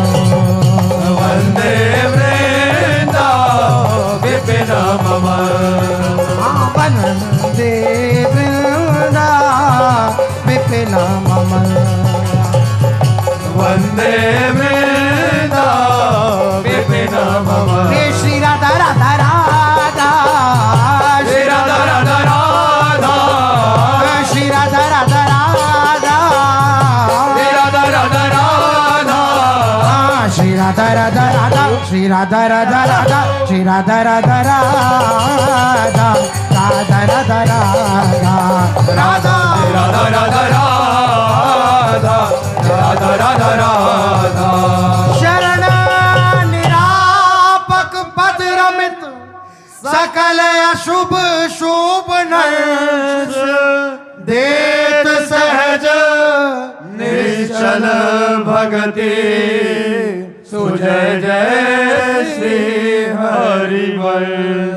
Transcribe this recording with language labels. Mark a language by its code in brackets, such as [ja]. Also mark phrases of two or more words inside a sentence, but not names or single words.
[sa] वंदे वृंदा विपिनम मंदो वंदे वृंदा विपिनम वंदे वृंदा विपिनम हे श्री राधा राधा राधा श्री राधा राधा राधा श्री राधा राधा राधा श्री राधा राधा राधा श्री राधा राधा राधा श्री राधा राधा राधा श्री राधा राधा राधा राधा राधा राधा राधा राधा राधा राधा राधा राधा राधा [bra] शरण निरापक पद रमित सकल अशुभ शुभ नश देत सहज निश्चल भगति सुजय जय श्री हरिवंश